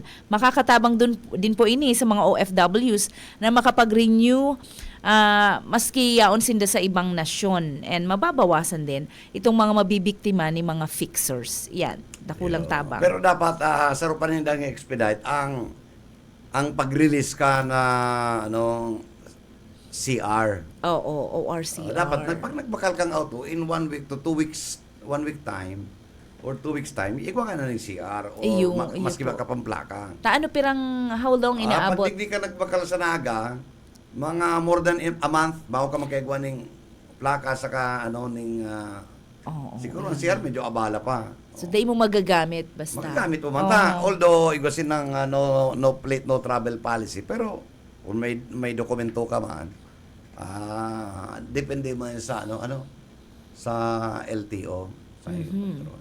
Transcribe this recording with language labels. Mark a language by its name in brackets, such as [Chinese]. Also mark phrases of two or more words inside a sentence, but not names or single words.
[Bikol] Makakatabang din po ini sa mga OFWs na makapag-renew maski yaon sinda sa ibang nasyon, and mababawasan din itong mga mabibiktima ni mga fixers. Yan, dakulang tabang. Pero dapat saro pa rin dang expedite ang pag-release ka na CR. Oo, ORCR. Dapat pag nagbakal kang auto [English] in 1 week to 2 weeks, 1 week time or 2 weeks time, [Bikol] ikaw ka na ng CR o Iyo maski po. ba ka pamplaka. Taano pirang [English] how long [Bikol] inaabot? Pag di ka nagbakal sa Naga, mga [English] more than a month [Bikol] bago ka magkaigwa ng plaka saka Oo. siguro ang CR medyo abala pa. So, day mo magagamit basta. Magagamit mo man ta. Although igwasin ng [English] no plate no travel policy, [Bikol] pero kung may dokumento ka man, depende mo yan sa sa LTO, sa control.